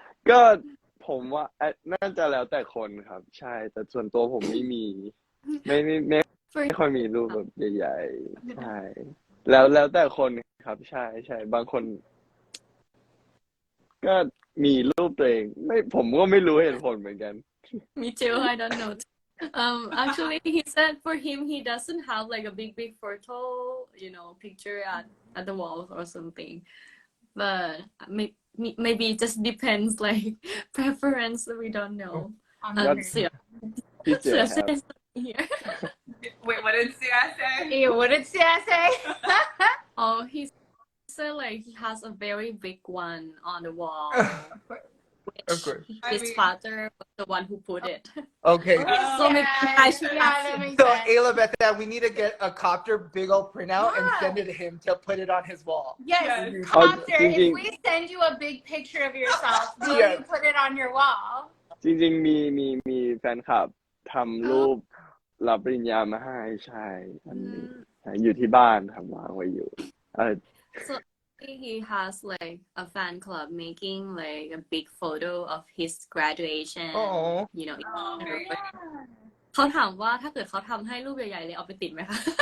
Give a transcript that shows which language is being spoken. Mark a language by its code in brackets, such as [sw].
[th] ก็ผมว่าน่าจะแล้วแต่คนครับ ใช่ แต่ส่วนตัวผมไม่มี ไม่ค่อยมีรูปแบบใหญ่ๆใช่ แล้วแต่คนครับ ใช่ใช่บางคน ก็มีรูปตัวเองผมก็ไม่รู้เหตุผลเหมือนกัน [en] Me too, I don't know. Actually, he said for him, he doesn't have like a big photo, picture at the wall or something. But maybe it just depends, like preference. We don't know. Sia [th] พี่เสือครับ [en] says here. Wait, what did Sia say? Ew, what did Sia say? Oh, he said like he has a very big one on the wall. Of course. His father was the one who put it. Okay. So maybe I should yeah, ask that him. makes So sense. Ayla Beth, we need to get a copter big old printout and send it to him to put it on his wall. Yes, Yes. Copter, Jing Jing. if we send you a big picture of yourself, will Yes. you put it on your wall? [th] จริงๆมีแฟนคลับทำรูปรับปริญญามาให้ใช่อันนี้อยู่ที่บ้านครับวางไว้อยู่ [en] So he has like a fan club making like a big photo of his graduation. Oh. Oh, very good. [th] เขาถามว่าถ้าเกิดเขาทำให้รูปใหญ่ๆเลยเอาไปติดไหมคะ